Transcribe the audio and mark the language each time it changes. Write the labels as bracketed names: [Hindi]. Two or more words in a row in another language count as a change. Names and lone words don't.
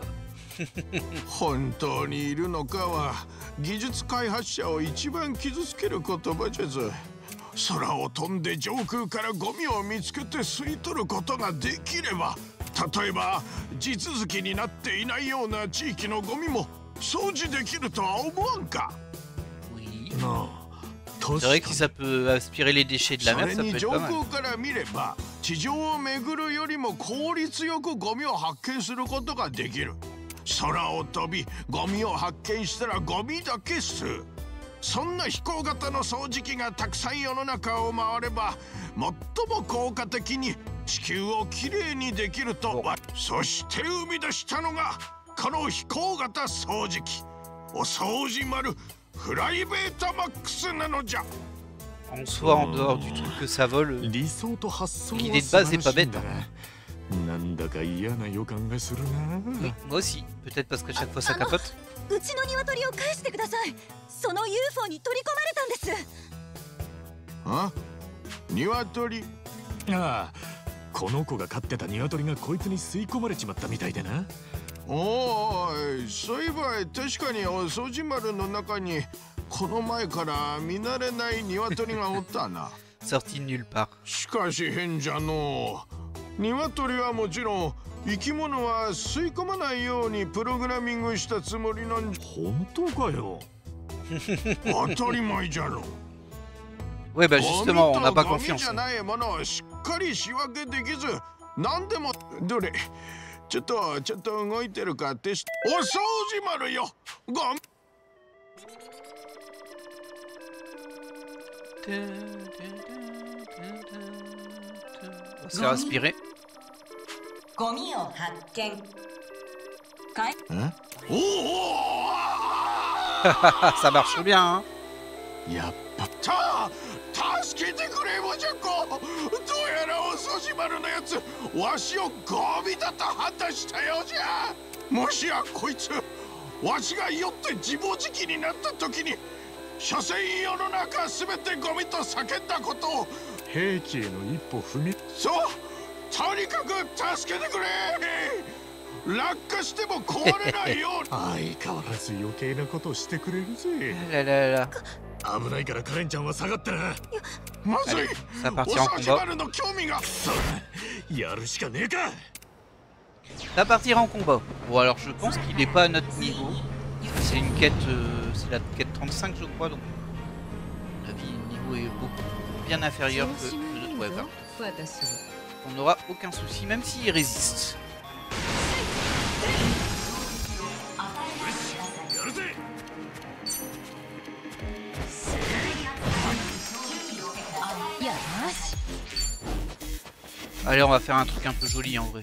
[Japanese] 本当にいるのかは技術開発者を一番傷つける言葉じゃぞ。空を飛んで上空からゴミを見つけて吸い取ることができれば、例えば地続きになっていないような地域のゴミも掃除できるとは思わんか。 [French] Oui. [Japanese] なあ、 [French] C'est vrai que si ça peut aspirer les déchets de la [Japanese] そ [French] mer, [Japanese] れ [French] ça peut [Japanese] に [French] être [Japanese] 上 [French] pas mal. [Japanese] 空から見れば地上を巡るよりも効率よくゴミを発見することができる。空を飛びゴミを発見したらゴミだけ吸う。そんな飛行型の掃除機がたくさん世の中を回れば最も効果的に地球をきれいにできると。そして生み出したのがこの飛行型掃除機お掃除丸フライベータマックスなのじゃ。 [French] En soi, en dehors du truc que ça vole, [Japanese] 理想と発想は [French] l'idée de [Japanese] 素 [French] base [Japanese] 晴 [French] est [Japanese] ら [French] pas [Japanese] しいん [French] bête. [Japanese] だが、なんだか嫌な予感がするな。 [French] Oui, moi aussi. Peut-être parce que chaque fois ça capote. [Japanese] うちの鶏を返してください。その UFO に取り込まれたんです。あ、鶏。ああ、この子が飼ってた鶏がこいつに吸い込まれちまったみたいでな。おお、そういえば確かにお掃除丸の中にこの前から見慣れない鶏がおったな。 [French] Sorti de nulle part. [Japanese] しかし変じゃのう。鶏はもちろん生き物は吸い込まないようにプログラミングしたつもりなんじゃ。本当かよ。当たり前じゃろ。 [French] Ouais, bah justement, on n'a pas [Japanese] ゴミ [French] confiance. [Japanese] じゃないものをしっかり仕分けできず、何でもどれちょっと動いてるかってし。お掃除丸よ。ゴミ。 [French] On va se faire aspirer. [Japanese] ゴミを発見。かい。おお。 [French] Ça marche bien, hein. [Japanese] やっぱ助けてくれもじゃこ。どうやらお掃除丸のやつわしをゴミだと判断したようじゃ。もしやこいつわしが酔って自暴自棄になった時に所詮世の中すべてゴミと叫んだことを兵器への一歩踏み。そう、とにかく助けてくれ。落下しても壊れないように。相変わらず余計なことをしてくれるぜ。 [French] Là, là, là. [Japanese] 危ないからカレンちゃんは下がってな。まずい。 [French] Ça [Japanese] お [French] partit en [Japanese] 掃除 [French] combat. [Japanese] 丸の興味が。そうだ、やるしかねえか。 [French] Ça partira en combat. Bon alors je pense qu'il n'est pas à notre niveau. C'est une quête, c'est la quête 35 je crois, donc à mon avis le niveau est beaucoup bien inférieur que le de Trevor. On n'aura aucun souci, même s'il résiste. Allez, on va faire un truc un peu joli en vrai.